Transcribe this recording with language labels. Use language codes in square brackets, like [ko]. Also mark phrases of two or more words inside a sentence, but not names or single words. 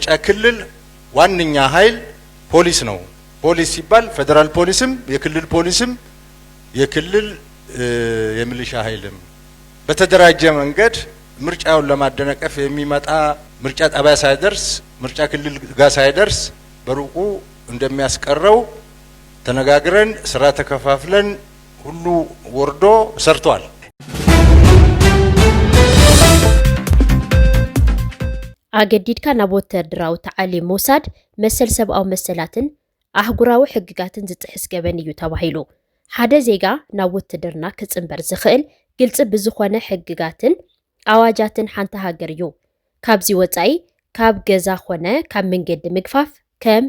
[am] ክልል ዋንኛ ኃይል ፖሊስ ነው። ፖሊስ ሲባል ፌደራል ፖሊስም የክልል ፖሊስም የክልል የሚሊሻ ኃይልም በተደራጀ መንገድ ምርጫውን ለማደናቀፍ የሚመጣ ምርጫ ጣቢያ ሳይደርስ ምርጫ ክልል ጋር ሳይደርስ በሩቁ እንደሚያስቀረው ተነጋግረን ስራ ተከፋፍለን ሁሉ ወርዶ ሰርቷል። [ti] ኣገዲድካ ናብ ወተሃደራዊ ተዓሊም ምውሳድ መሰል ሰብኣዊ መሰላትን ኣህጉራዊ ሕግጋትን ዝጥሕስ ገበን እዩ ተባሂሉ። ሓደ ዜጋ ናብ ውትድርና ክጽንበር ዝኽእል ግልጽ ብዝኾነ ሕግጋትን ኣዋጃትን ሓንቲ ሃገር እዩ። ካብዚ ወጻኢ ካብ ገዛ ኾነ ካብ መንገዲ ምግፋፍ ከም